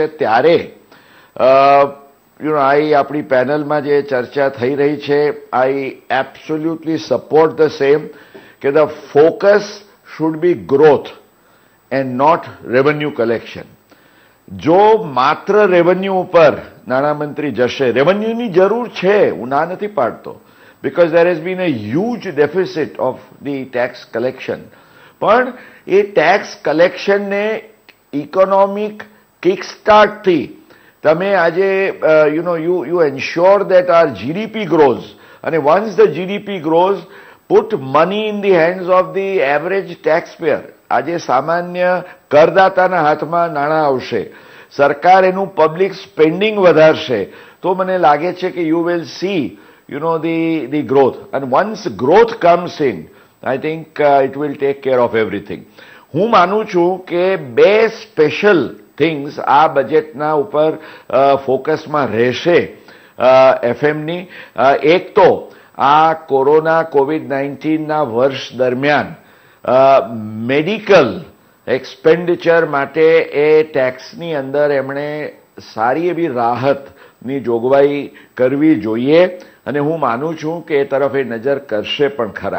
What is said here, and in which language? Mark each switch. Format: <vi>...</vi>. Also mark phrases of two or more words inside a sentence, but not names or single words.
<gu>ત્યારે આપણી પેનલમાં જે ચર્ચા થઈ રહી છે,</gu> <en>I absolutely support the same કે the focus should be growth and not revenue collection.</en> <gu>જો માત્ર રેવન્યુ ઉપર નાણામંત્રી જશે, રેવન્યુની જરૂર છે, હું ના નથી પાડતો,</gu> <en>because there has been a huge deficit of the tax collection.</en> <gu>પણ એ</gu> <en>tax collectionને economic kickstartથી</en> <gu>તમે આજે</gu> <en>you ensure that our GDP grows, અને once the GDP grows, put money in the hands of the average taxpayer.</en> <gu>આજે સામાન્ય કરદાતાના હાથમાં નાણાં આવશે, સરકાર એનું પબ્લિક સ્પેન્ડિંગ વધારશે, તો મને લાગે છે કે</gu> <en>you will see the growth, and once growth comes in, I think it will take care of everything.</en> <gu>હું માનું છું કે બે</gu> <en>special things</en> <gu>આ બજેટના ઉપર ફોકસમાં રહેશે એફએમની. એક તો આ કોરોના COVID-19ના વર્ષ દરમિયાન</gu> <en>medical expenditure</en> <gu>માટે એ ટેક્સની અંદર એમણે સારી એવી રાહતની જોગવાઈ કરવી જોઈએ અને હું માનું છું કે એ તરફ એ નજર કરશે પણ ખરા.</gu>